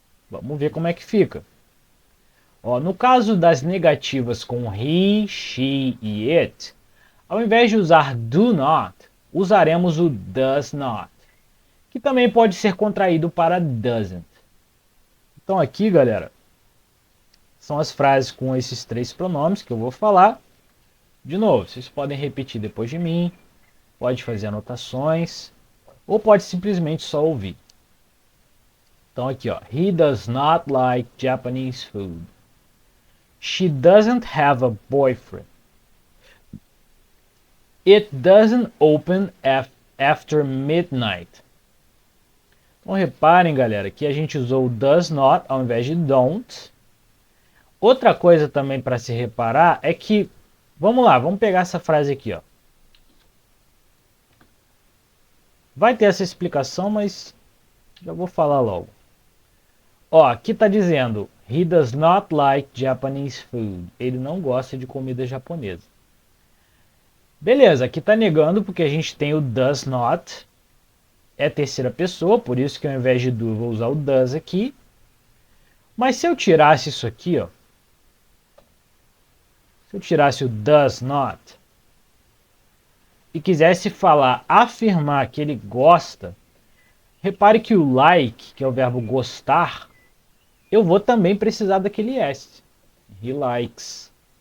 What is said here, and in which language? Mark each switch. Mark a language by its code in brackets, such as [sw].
[pt] Vamos ver como é que fica. Ó, no caso das negativas com he, she e it, ao invés de usar do not, usaremos o does not, que também pode ser contraído para doesn't. Então aqui, galera, são as frases com esses três pronomes que eu vou falar. De novo, vocês podem repetir depois de mim, pode fazer anotações, ou pode simplesmente só ouvir. [en] Então aqui, ó, he does not like Japanese food. She doesn't have a boyfriend. It doesn't open after midnight. [pt] Então reparem, galera, que a gente usou o does not ao invés de don't. Outra coisa também para se reparar é que, vamos lá, vamos pegar essa frase aqui, ó. Vai ter essa explicação, mas já vou falar logo. [en] Ó, [pt] aqui está dizendo, [en] he does not like Japanese food. [pt] Ele não gosta de comida japonesa. Beleza, aqui está negando porque a gente tem o does not é terceira pessoa, por isso que ao invés de do eu vou usar o does aqui. Mas se eu tirasse isso aqui, ó, se eu tirasse o does not e quisesse afirmar que ele gosta, repare que o like, que é o verbo gostar, eu vou também precisar daquele S. [en] He likes.